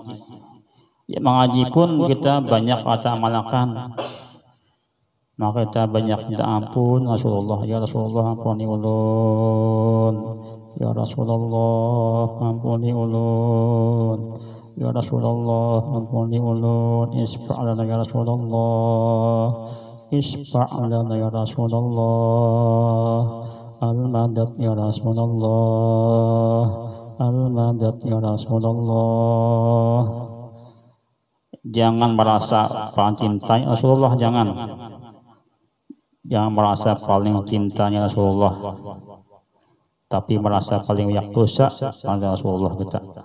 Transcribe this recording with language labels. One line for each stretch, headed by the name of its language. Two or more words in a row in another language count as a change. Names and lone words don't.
Banjar: Ya, mengaji pun kita banyak kata amalkan, maka kita banyak minta ampun Rasulullah.
Arabic: يا رسول الله
Banjar: ampuni ulun,
Arabic: يا رسول الله
Banjar: ampuni ulun,
Arabic: يا رسول الله
Banjar: ampuni ulun,
Arabic: اشفع لنا يا رسول الله اشفع لنا يا رسول الله المدد يا رسول الله المدد يا رسول الله.
Banjar: Jangan merasa paling cinta Rasulullah, jangan merasa paling cintanya Rasulullah, tapi merasa paling banyak dosa pada Rasulullah kita.